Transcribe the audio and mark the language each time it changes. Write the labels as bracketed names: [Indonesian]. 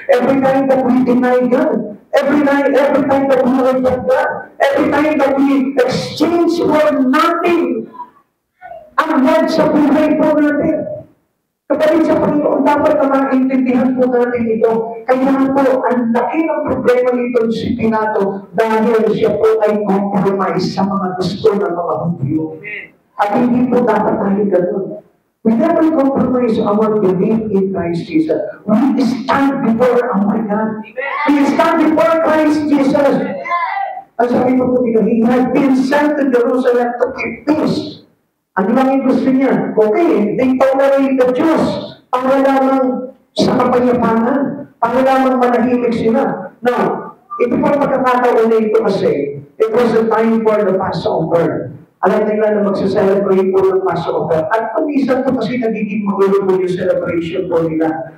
[English] Every time that we deny God, every time that we reject God, every time that we exchange for nothing, [Filipino] ang God sa buhay po natin. Kapatid sa Panginoon, dapat na maintindihan po natin ito. Kaya po, ang laki ng problema nito si Pilato dahil siya po ay compromise sa mga gusto ng mga Hudyo. At hindi po dapat tayo ganun. [English] We never compromise our belief in Christ Jesus. We stand before our God. We stand before Christ Jesus. [Filipino] Ang sabi po po dito, [English] He had been sent to Jerusalem to keep peace. [Filipino] Ano lang yung gusto niya? Okay, [English] they tolerate the Jews [Filipino] para lamang sa kapayapaan, para lamang manahimik sila. Now, ito po ang pagkakataon na ito kasi, [English] it was a time for the Passover. [Filipino] Alam nila na magsaselebrate po ng Passover. At pag-isa po kasi nagiging magulo po yung celebration po nila.